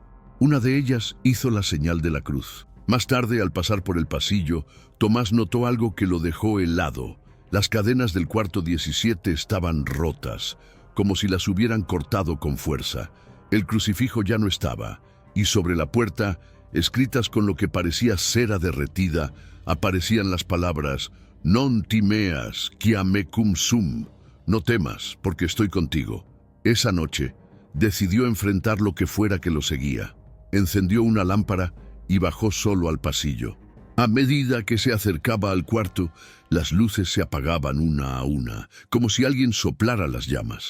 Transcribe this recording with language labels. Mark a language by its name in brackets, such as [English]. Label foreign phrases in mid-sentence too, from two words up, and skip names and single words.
[Spanish] Una de ellas hizo la señal de la cruz. Más tarde, al pasar por el pasillo, Tomás notó algo que lo dejó helado. Las cadenas del cuarto 17 estaban rotas, como si las hubieran cortado con fuerza. El crucifijo ya no estaba, y sobre la puerta, escritas con lo que parecía cera derretida, aparecían las palabras [Latin] «Non timeas, quia mecum sum», [Spanish] «No temas, porque estoy contigo». Esa noche, decidió enfrentar lo que fuera que lo seguía. Encendió una lámpara y bajó solo al pasillo. A medida que se acercaba al cuarto, las luces se apagaban una a una, como si alguien soplara las llamas.